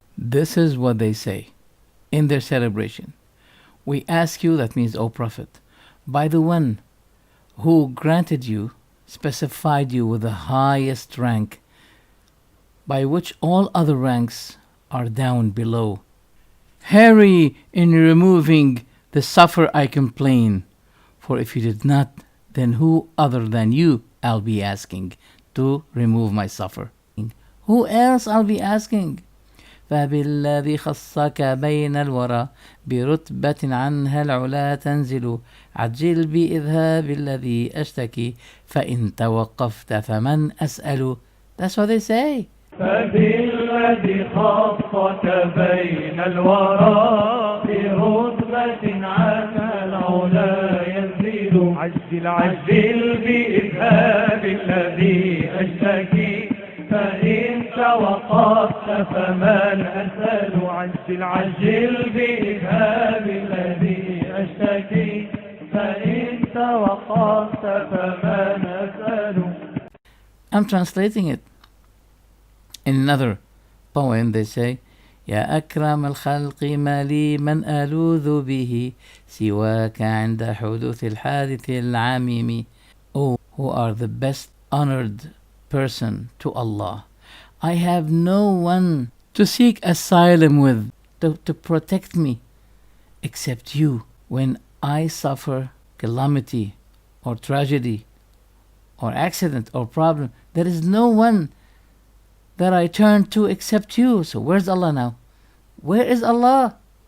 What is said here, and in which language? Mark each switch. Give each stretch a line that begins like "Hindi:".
English: This is what they say in their celebration. We ask you, that means, O Prophet, by the one who granted you, specified you with the highest rank, by which all other ranks are down below. Hurry in removing the suffer I complain, for if you did not, then who other than you I'll be asking to remove my suffer? Who else I'll be asking?
Arabic: فبالذي خصك بين الورى برتبة عنها العلا تنزل عجل بإذهاب الذي أشتكي فإن توقفت فمن أسأل.
English: That's what they say.
Arabic: فبالذي خصك بين الورى برتبة عنها العلا ينزل عجل بإذهاب الذي أشتكي فإن توقفت فمن أسأل. عجل بإذهاب الذي أشتكي فإن توقفت فمن أسأل.
English: I'm translating it. In another poem they say,
Arabic: يا أكرم الخلق ما لي من ألوذ به سواك عند حدوث الحادث العميم.
English: Oh, who are the best honored person to Allah. I have no one to seek asylum with, to protect me, except you. When I suffer calamity or tragedy or accident or problem, there is no one that I turn to except you. So where's Allah now? Where is Allah?